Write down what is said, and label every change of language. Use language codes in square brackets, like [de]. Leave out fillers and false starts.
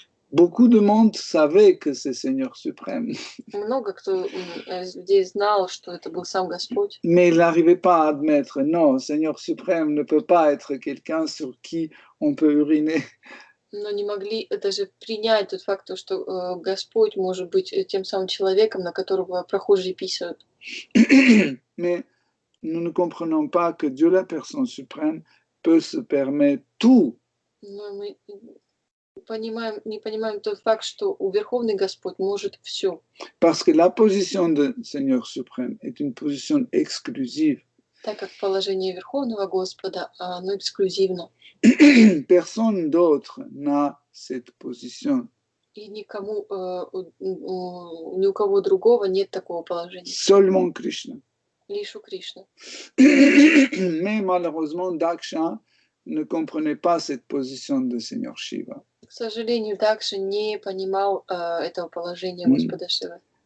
[fr] Beaucoup de monde savait que c'est Seigneur suprême. [ru] Много кто из людей знал, что это был сам Господь. [fr] Mais il n'arrivait pas à admettre, non, Seigneur suprême ne peut pas être quelqu'un sur qui on peut uriner. [ru] Но не могли даже принять тот факт, что Господь может быть тем самым человеком, на которого прохожие писают. [fr] Mais nous ne comprenons pas que Dieu, la personne suprême, peut se permettre tout. [ru] Но мы не понимаем тот факт, что Верховный Господь может все. [fr] Parce que la position de Seigneur suprême est une position exclusive. [ru] Так как положение Верховного Господа, оно эксклюзивно. [fr] Personne d'autre n'a cette position. [ru] И никому, ни у кого другого нет такого положения. [fr] Seulement Krishna. [ru] Лишь у Кришны. [fr] Mais malheureusement, Daksha ne comprenait pas cette position de Seigneur Shiva. [ru] К сожалению, Дакша не понимал этого положения Господа Шивы.